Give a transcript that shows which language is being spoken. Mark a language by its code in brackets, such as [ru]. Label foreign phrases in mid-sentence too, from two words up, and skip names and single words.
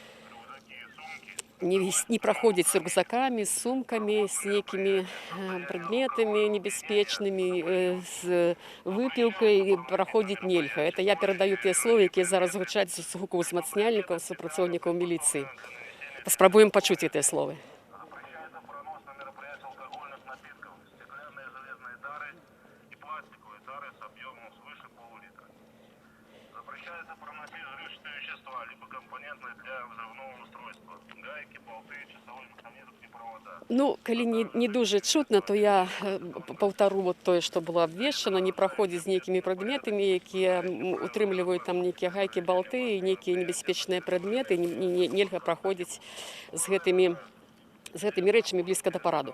[be] не праходзіць з рюкзакамі, з сумкамі, з нейкімі прадметамі небяспечнымі, з выпіўкай праходзіць нельга. Это я перадаю тыя словы, якія зараз гучаць з гуку узмацняльнікаў, супрацоўнікаў міліцыі. Паспрабуем пачуць гэтыя словы. [ru] Запрещается проносить взрывчатые вещества, либо компонентные для взрывного устройства. Гайки, болты, часовой механизм и провода. [be] Ну, калі не дуже чутно, то я паўтару вот тое, што было абвешчана, не праходзіць з нейкімі прадметамі, якія утрымліваюць там нейкія гайкі, балты і нейкія небяспечныя прадметы, нельга праходзіць з гэтымі рэчамі блізка да параду.